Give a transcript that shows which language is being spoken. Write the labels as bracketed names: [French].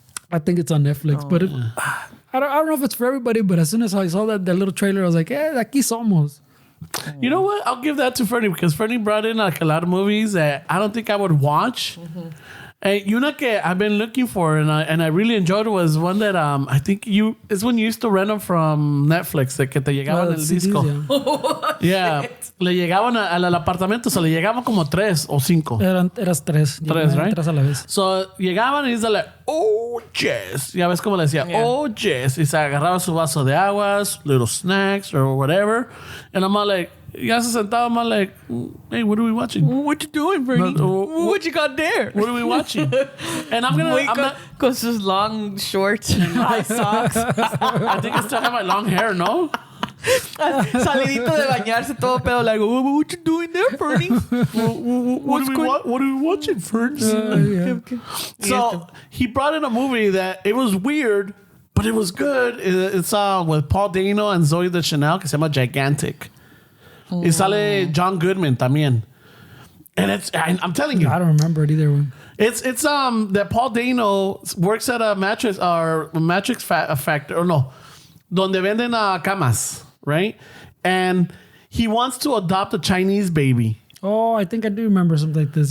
[English] I think it's on Netflix, but I don't know if it's for everybody, but as soon as I saw that little trailer, I was like, [Spanish] aquí somos. [English] You know what? I'll give that to Fernie because Fernie brought in like a lot of movies that I don't think I would watch. And you know que I've been looking for and I really enjoyed was one that I think it's when you used to rent them from Netflix [Spanish] de que te llegaban el [English] CDs, [Spanish] disco. [English] Yeah. [Spanish] Yeah, le llegaban al apartamento, se le llegaban como 3 o 5. Eras tres. Tres, right? Tres a la vez. So llegaban y dice like, [English] oh yes. [Spanish] Ya ves cómo le decía, [English] oh yes. [Spanish] Y se agarraba su vaso de aguas, [English] little snacks or whatever. And I'm all like, [Spanish] ya se sentaba, [English] I'm all like, hey, what are we watching? What you doing, Bernie? What you got there? What are we watching? And I'm not, [Spanish] Con sus [English] long shorts and high socks. I think I still have my long hair, no? [Spanish] Salidito de bañarse todo pedo. [English] Like, what you doing there, Bernie? What are we watching, Ferns? So he brought in a movie that it was weird, but it was good. It's with Paul Dano and Zoe Deschanel [Spanish] que se llama [English] Gigantic. [Spanish] Y sale John Goodman también. [English] And I'm telling you, I don't remember it either. it's that Paul Dano works at a mattress factory, or no, [Spanish] donde venden camas, [English] right? And he wants to adopt a Chinese baby. Oh, I think I do remember something like this.